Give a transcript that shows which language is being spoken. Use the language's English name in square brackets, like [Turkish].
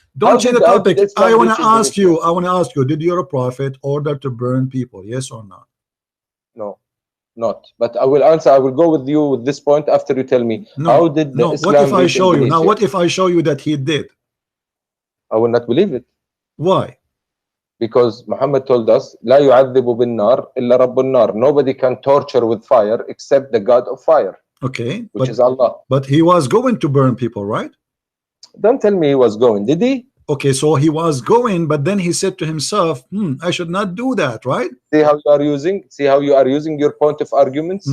[English] Don't change the topic. I want to ask you. I want to ask you. Did your prophet order to burn people? Yes or no? No. Not, but I will answer. I will go with you with this point after you tell me how did the Islam what if I show you? Indonesia? Now, what if I show you that he did? I will not believe it. Why? Because Muhammad told us, [Arabic] لا يعذب بالنار إلا رب النار. [English] Nobody can torture with fire except the God of fire. Okay, which is Allah. But he was going to burn people, right? Don't tell me he was going. Did he? Okay, so he was going, but then he said to himself, I should not do that, right? See how you are using? See how you are using your point of arguments?